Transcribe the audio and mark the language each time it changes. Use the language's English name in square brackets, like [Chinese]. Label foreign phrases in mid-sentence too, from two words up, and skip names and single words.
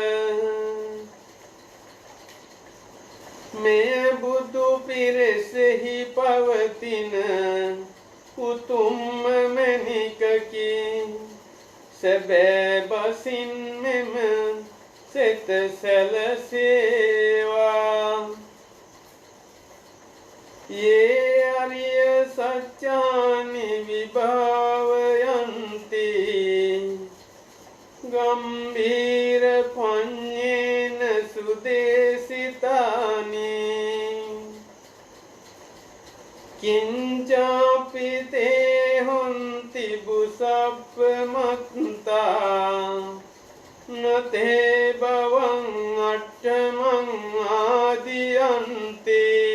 [Sinhala] මෙය බුදු පිරිසෙහි පවතින උතුම්ම මැණිකකි. සැබෑ බසින් මෙම සෙත සැලසේවා. [Pali] යේ අරිය සත්‍යානි විභාවයන්ති ගම්භීර පඤ්ඤේන සුදේසිතානි කිංචාපි තේ හොන්ති බුසප්ප මත්තා නතේ බවං අට්ඨමං ආදියන්ති.